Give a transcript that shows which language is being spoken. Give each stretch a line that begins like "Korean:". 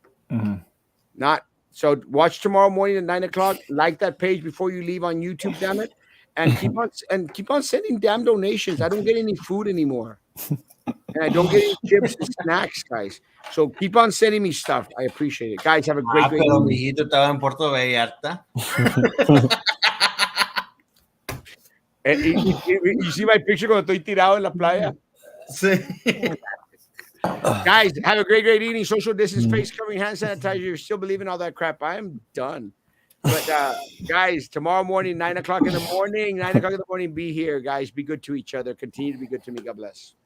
English: Mhm. Not so. Watch tomorrow morning at 9 o'clock. Like that page before you leave on YouTube. Damn it, and keep on sending damn donations. I don't get any food anymore. And I don't get any chips and snacks, guys. So keep on sending me stuff. I appreciate it. Guys, have a great
Spanish: Pero
English: evening.
Spanish: mijito estaba en Puerto Vallarta.
English: You see my picture
Spanish: cuando estoy tirado en la playa? Sí.
English: Guys, have a great evening. Social distance, face covering, hand sanitizer. You're still believing all that crap. I am done. But guys, tomorrow morning, 9 o'clock in the morning, be here, guys. Be good to each other. Continue to be good to me. God bless.